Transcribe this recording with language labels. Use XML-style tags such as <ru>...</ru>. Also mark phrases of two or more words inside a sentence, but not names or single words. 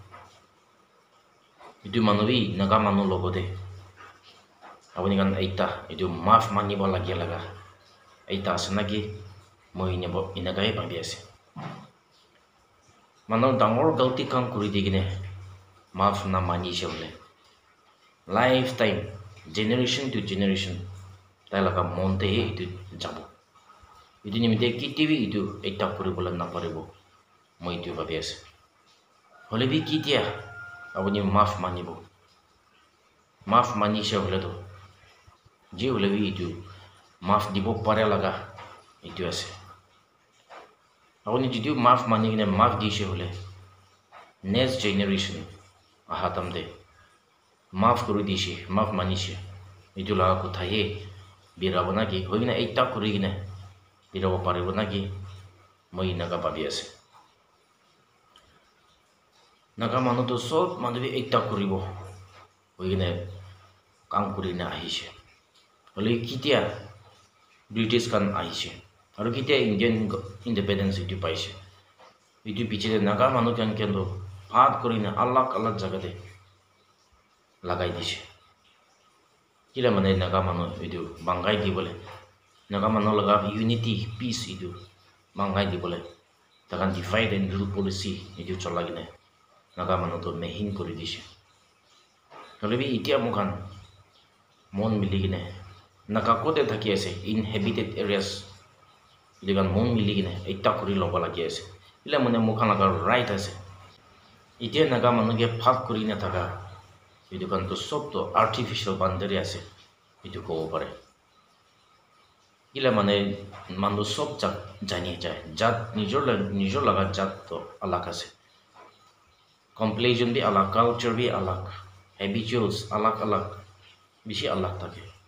<nag>itu manubi naga manu logode abuni kan ekta itu maaf manibo lagi laga ekta asenagi moi nebo inagai babi ase manu dangor galti kam kori digine maaf na mani shole</nag> <en>lifetime generation to generation</en> <nag>tai laga monte itu jabo itu nimite kitibi itu ekta koribole na paribo moi itu babi ase holebi kitia abuni maaf manibo maaf mani shole to je holebi itu maaf dibo pare laga itu ase abuni jidu maaf mani gine maaf dishe hole</nag> <en>next generation</en> <nag>ahatam de maaf kori dishe maaf manishe itu laga kotha he birabona gi hoina ekta kori gine birabo paribona gi moi naga babi ase naga manu to sob manu bi ekta koribo hoigine kam kori na ahise hole kitia British kan ahise aru kitia</nag> <en>Indian independence</en> <nag>itu paise itu piche naga manu kan kendo phat korina alag alag jaga de lagai dise kila mane naga manu itu bangai di bole naga manu laga unity peace itu bangai di bole takan</nag> <en>divide and rule</en> <nag>policy itu cholagine naga manu to mehin kori dise holebi itia mukan mon miligine naga kote thaki ase inhabited areas digan mon miligine ekta kori loba lagi ase ila mane mukhan laga right ase itia naga manu ge phat kori na thaka itu kan to sob to</nag> <en>artificial boundary</en> <nag>ase itu ko pare ila mane manu sob jani jai jat nijor laga jat to alag ase complexion bi alag culture bi alag habituals alag alag bishi alag thake</nag>